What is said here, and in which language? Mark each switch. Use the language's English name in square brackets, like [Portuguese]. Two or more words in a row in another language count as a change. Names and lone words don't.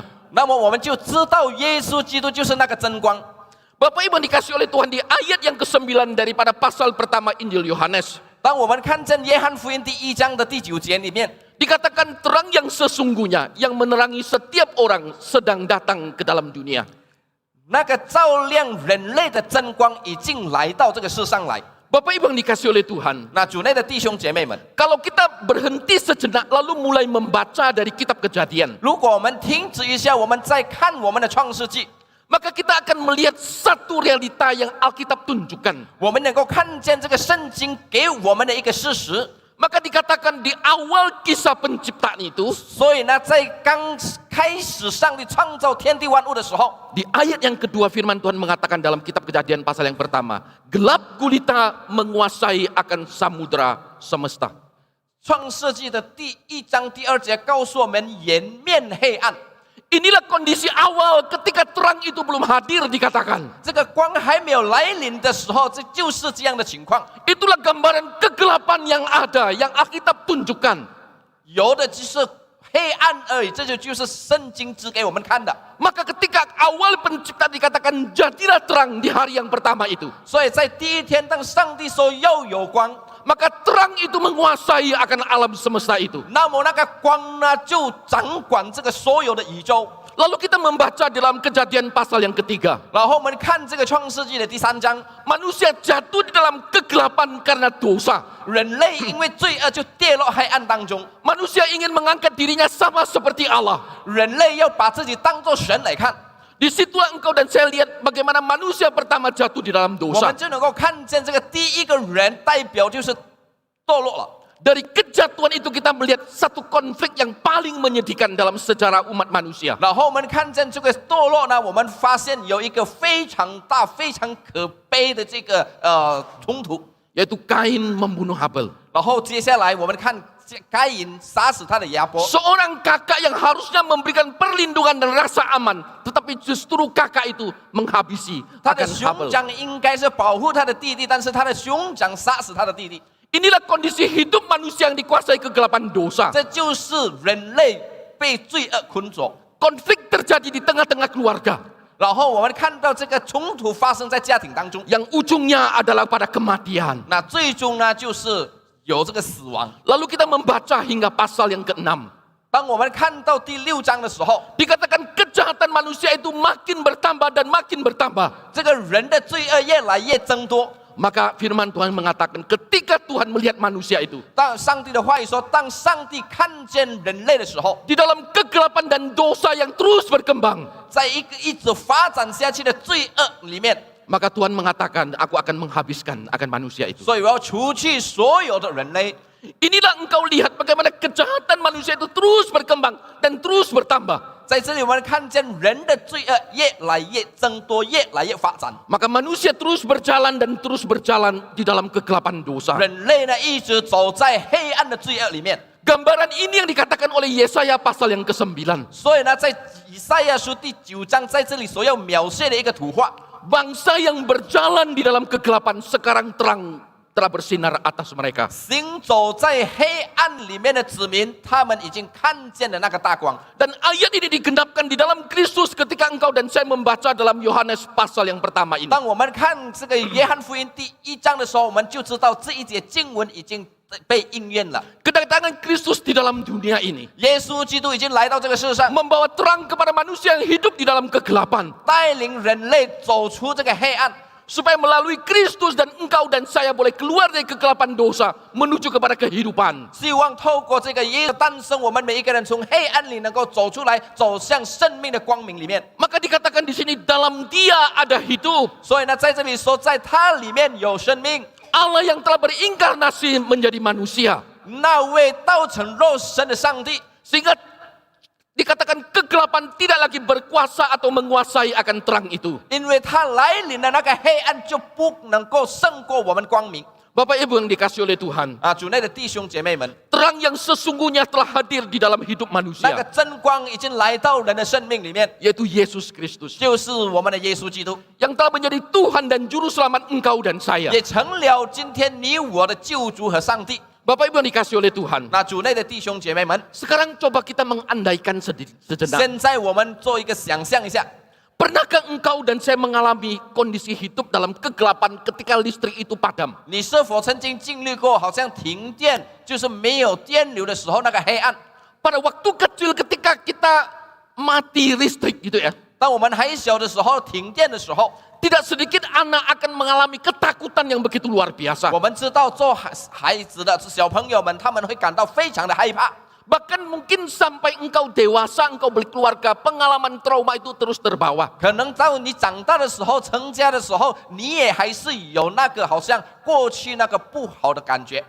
[Chinese] 那么我们就知道耶稣基督就是那个真光。 [Indonesian] Bapak Ibu yang dikasihi oleh Tuhan, di ayat yang ke-9 daripada pasal pertama Injil Yohanes, [Chinese] 当我们看见约翰福音第1章的第9节里面， [Indonesian] Dikatakan terang yang sesungguhnya yang menerangi setiap orang sedang datang ke dalam dunia. [Chinese] 那个照亮人类的真光已经来到这个世上来。 [Indonesian] Bapak Ibu yang dikasih oleh Tuhan, [Chinese] 那主内的弟兄姐妹们， [Indonesian] kalau kita berhenti sejenak lalu mulai membaca dari kitab Kejadian, [Chinese] 如果我们停止一下，我们再看我们的创世纪， [Indonesian] maka kita akan melihat satu realita yang Alkitab tunjukkan. [Chinese] 我们能够看见这个圣经给我们的一个事实。 [Indonesian] Maka dikatakan di awal kisah penciptaan itu, [Chinese] 所以呢，在刚开始上帝创造天地万物的时候， [Indonesian] di ayat yang kedua firman Tuhan mengatakan dalam kitab Kejadian pasal yang pertama, gelap gulita menguasai akan samudra semesta. [Chinese] 创世纪的第1章第2节告诉我们，颜面黑暗。 [Indonesian] Inilah kondisi awal ketika terang itu belum hadir dikatakan. [Chinese] 这个光还没有来临的时候，这就是这样的情况。 [Indonesian] Itulah gambaran kegelapan yang ada, yang Alkitab tunjukkan. [Chinese] 有的只是黑暗而已，这就是圣经指给我们看的。 [Indonesian] Maka ketika awal penciptaan dikatakan jadilah terang di hari yang pertama itu. [Chinese] 所以在第一天，当上帝说要有光， [Indonesian] Maka terang itu menguasai akan alam semesta itu. [Chinese] 那么那个光呢，就掌管这个所有的宇宙。 [Indonesian] Lalu kita membaca dalam Kejadian pasal yang ketiga. [Chinese] 然后我们看这个创世纪的第3章， [Indonesian] Manusia jatuh di dalam kegelapan karena dosa. [Chinese] 人类因为罪恶就跌落黑暗当中， [Indonesian] Manusia ingin mengangkat dirinya sama seperti Allah. [Chinese] 人类要把自己当作神来看， [Indonesian] Disitulah engkau dan saya lihat bagaimana manusia pertama jatuh di dalam [Chinese] 我 [Indonesian] dosa. [Chinese] 们就能够看见这个第一个人代表就是堕落了。 [Indonesian] Dari kejatuhan itu kita melihat satu konflik yang paling menyedihkan dalam sejarah umat manusia. [Chinese] 然后我们看见这个堕落呢，我们发现有一个非常大、非常可悲的这个冲突。 [Indonesian] Yaitu Kain membunuh Habel. [Chinese] 然后接下来我们看该隐杀死他的亚伯， [Indonesian] Seorang kakak yang harusnya memberikan perlindungan dan rasa aman. Tetapi justru kakak itu menghabisi [Chinese] 他的 [Indonesian] akan [Chinese] 兄 [Indonesian] Habel. [Chinese] 长应该是保护他的弟弟，但是他的兄长杀死他的弟弟， [Indonesian] Inilah kondisi hidup manusia yang dikuasai kegelapan dosa. [Chinese] 这就是人类被罪恶捆锁。 [Indonesian] Konflik terjadi di tengah-tengah keluarga. [Chinese] 然后我们看到这个冲突发生在家庭当中， [Indonesian] Yang ujungnya adalah pada kematian. [Chinese] 那最终呢就是有这个死亡。 [Indonesian] Lalu kita membaca hingga pasal yang ke-6. [Chinese] 当我们看到第6章的时候， [Indonesian] Dikatakan kejahatan manusia itu makin bertambah dan makin bertambah. [Chinese] 这个人的罪恶越来越增多。 [Indonesian] Maka firman Tuhan mengatakan ketika Tuhan melihat manusia itu [Chinese] 当上帝的话语说，当上帝看见人类的时候， [Indonesian] di dalam kegelapan dan dosa yang terus berkembang, [Chinese] 在一个一直发展下去的罪恶里面， [Indonesian] maka Tuhan mengatakan aku akan menghabiskan akan manusia itu. [Chinese] 所以我要除去所有的人类。 [Indonesian] Inilah engkau lihat bagaimana kejahatan manusia itu terus berkembang dan terus bertambah. [Chinese] 在这里，我们看见人的罪恶越来越增多，越来越发展。 [Indonesian] Maka manusia terus berjalan dan terus berjalan di dalam kegelapan dosa. [Chinese] 人类呢，一直走在黑暗的罪恶里面。 [Indonesian] Gambaran ini yang dikatakan oleh Yesaya pasal yang ke-9. [Chinese] 所以呢，在以赛亚书第9章，在这里所要描写的一个图画， [Indonesian] Bangsa yang berjalan di dalam kegelapan sekarang terang telah bersinar atas mereka. [Chinese] 行走在黑暗里面的子民，他们已经看见了那个大光。 [Indonesian] Dan ayat ini digenapkan di dalam Kristus ketika engkau dan saya membaca dalam Yohanes pasal yang pertama ini. [Chinese] 当我们看这个约翰福音第1章的时候，我们就知道这一节经文已经被应验了。 [Indonesian] Kedatangan Kristus di dalam dunia ini [Chinese] 耶稣基督已经来到这个世上， [Indonesian] membawa terang kepada manusia yang hidup di dalam kegelapan, [Chinese] 带领人类走出这个黑暗， [Indonesian] supaya melalui Kristus dan engkau dan saya boleh keluar dari kegelapan dosa menuju kepada kehidupan. [Chinese] 希望透过这个耶稣诞生，我们每一个人从黑暗里能够走出来，走向生命的光明里面。 [Indonesian] Maka dikatakan di sini dalam Dia ada hidup. [Chinese] 所以呢，在这里说，在它里面有生命。 [Indonesian] Allah yang telah berinkarnasi menjadi manusia, [Chinese] 那位道成肉身的上帝， [Indonesian] sehingga dikatakan kegelapan tidak lagi berkuasa atau menguasai akan terang itu. [Chinese] 因为他来临的那个黑暗就不能够胜过我们光明。 [Indonesian] Bapak Ibu yang dikasih oleh Tuhan, [Chinese] 啊，主内的弟兄姐妹们， [Indonesian] terang yang sesungguhnya telah hadir di dalam hidup [Chinese] 那个 [Indonesian] manusia, [Chinese] 真光已经来到人的生命里面， [Indonesian] yaitu Yesus Kristus, [Chinese] 就是我们的耶稣基督， [Indonesian] yang telah menjadi Tuhan dan Juru Selamat engkau dan saya. [Chinese] 也成了今天你我的救主和上帝。 [Indonesian] Bapak Ibu yang dikasih oleh Tuhan, [Chinese] 那主内的弟兄姐妹们， [Indonesian] sekarang coba kita mengandaikan sejenak. [Chinese] 现在我们做一个想象一下， [Indonesian] Pernahkah engkau dan saya mengalami kondisi hidup dalam kegelapan ketika listrik itu padam? [Chinese] 你是否曾经经历过好像停电，就是没有电流的时候那个黑暗？ [Indonesian] Pada waktu kecil ketika kita mati listrik gitu ya. [Chinese] 当我们还小的时候，停电的时候， [Indonesian] Tidak sedikit anak akan mengalami ketakutan yang begitu luar biasa. [Chinese] 我们知道做孩子的小朋友们，他们会感到非常的害怕。 [Indonesian] Bahkan mungkin sampai engkau dewasa, engkau berkeluarga, pengalaman trauma itu terus terbawa. [Chinese] 可能到你长大的时候、成家的时候，你也还是有那个好像过去那个不好的感觉。